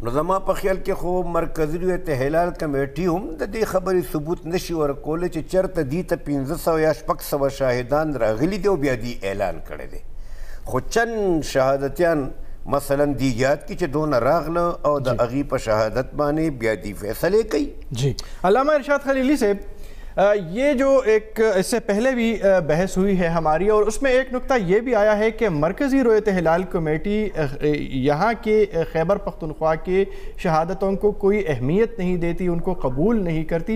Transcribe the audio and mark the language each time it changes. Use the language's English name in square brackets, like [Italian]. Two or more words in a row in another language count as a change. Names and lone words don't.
[Pashto] نو زما په خیال کې خو مرکزي رویت هلال کمیټي هم د دې خبرې ثبوت نشي ورکولی چې چېرته دې ته 500 یا 600 شاهدان راغلي دي او بیا دې اعلان کړی دی. خو چند شهادتیان مثلا دی یاد کی چې دونه راغله او د هغې په شهادت باندې بیا دی فیصلې کوي. [Urdu] جی علامہ ارشاد خلیلی صاحب، یہ جو ایک اس سے پہلے بھی بحث ہوئی ہے ہماری، اور اس میں ایک نکتہ یہ بھی آیا ہے کہ مرکزی رویت ہلال کمیٹی یہاں کے خیبر پختونخوا کے شہادتوں کو کوئی اہمیت نہیں دیتی، ان کو قبول نہیں کرتی.